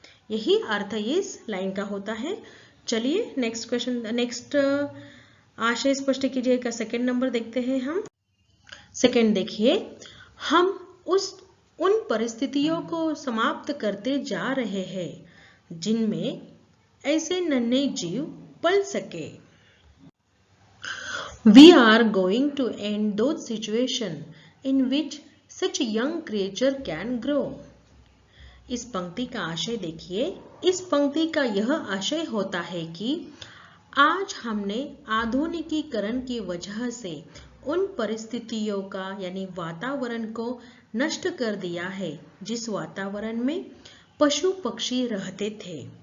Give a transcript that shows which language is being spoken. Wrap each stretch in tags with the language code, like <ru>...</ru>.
<hi>यही अर्थ इस लाइन का होता है। चलिए नेक्स्ट क्वेश्चन, नेक्स्ट आशय स्पष्ट कीजिए का सेकंड नंबर देखते हैं हम। सेकंड देखिए, हम उन परिस्थितियों को समाप्त करते जा रहे हैं जिनमें ऐसे नन्हे जीव पल सके।</hi> <en>We are going to end those situations in which such young creature can grow.</en> <hi>इस पंक्ति का आशय देखिए। इस पंक्ति का यह आशय होता है कि आज हमने आधुनिकीकरण की वजह से उन परिस्थितियों का यानी वातावरण को नष्ट कर दिया है जिस वातावरण में पशु पक्षी रहते थे।</hi>